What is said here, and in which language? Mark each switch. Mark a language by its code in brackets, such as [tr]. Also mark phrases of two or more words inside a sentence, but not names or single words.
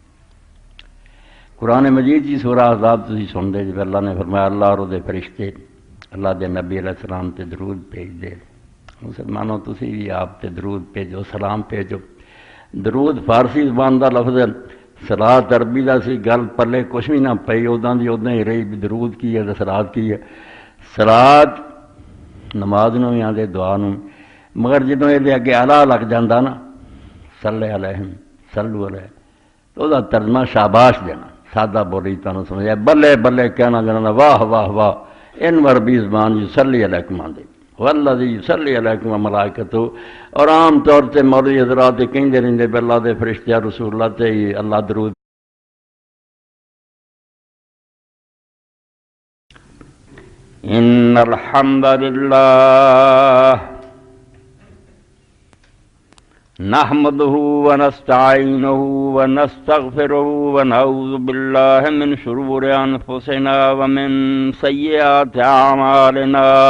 [pa] قرآن مجید کی سورہ احزاب تسی سن دے جب اللہ نے فرمایا اللہ اور دے فرشتے اللہ دے نبی علیہ السلام تے درود بھیج دے۔ مسلمانوں تسی بھی آپ تے درود بھیجو، سلام بھیجو۔ درود فارسی زبان دا لفظ ہے، صلاۃ عربی دا سی، گل پلے کچھ بھی نہ پئی، اوداں دی اوداں ہی رہی بھی درود کی ہے تے صلاۃ کی ہے۔ صلاۃ نماز نوں بھی آندے، دعا نوں، مگر جدوں یہ دے اگے اعلیٰ لگ جاندا نا، [ar] صلی علیہم صلو علیہ، [pa] تو دا ترجمہ شاباش دینا، سادہ بولی تانوں سمجھا بلے بلے کہنا جانا، واہ واہ واہ، ان عربی زبان [ar] یصلی علیکم [pa] آندے [ar] والذی یصلی علیکم وملائکتہ، [pa] اور عام طور تے مولوی حضرات کہندے رہندے بھی اللہ دے فرشتے رسول اللہ تے اللہ درود۔ [ar] ان الحمد للہ نحمده ونستعینه ونستغفره ونعوذ باللہ من شرور انفسنا ومن سیئات اعمالنا،